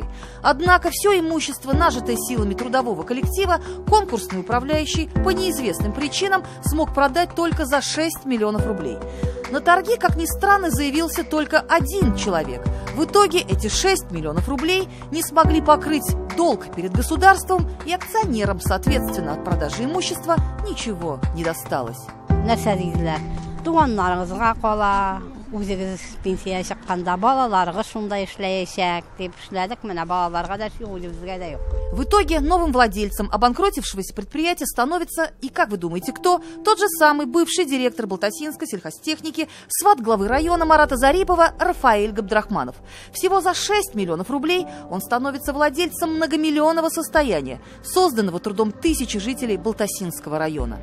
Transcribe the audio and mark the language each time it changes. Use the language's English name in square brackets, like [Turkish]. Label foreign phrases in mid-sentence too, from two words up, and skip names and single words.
[Russian] Однако все имущество, нажитое силами трудового коллектива, конкурсный управляющий по неизвестным причинам смог продать только за 6 миллионов рублей. На торги, как ни странно, заявился только один человек. В итоге эти 6 миллионов рублей не смогли покрыть долг перед государством, и акционерам, соответственно, от продажи имущества ничего не досталось. [Tatar] Нәрсә диләр? Туганнарыгызга кала, Үзегез пенсия чыкканда балаларга шундай эшләячәк дип эшләдек. Менә балаларга да шул, үзебезгә дә юк. [Russian] В итоге новым владельцем обанкротившегося предприятия становится, и как вы думаете, кто? Тот же самый бывший директор Балтасинской сельхозтехники, сват главы района Марата Зарипова Рафаэль Габдрахманов. Всего за 6 миллионов рублей он становится владельцем многомиллионного состояния, созданного трудом тысячи жителей Балтасинского района.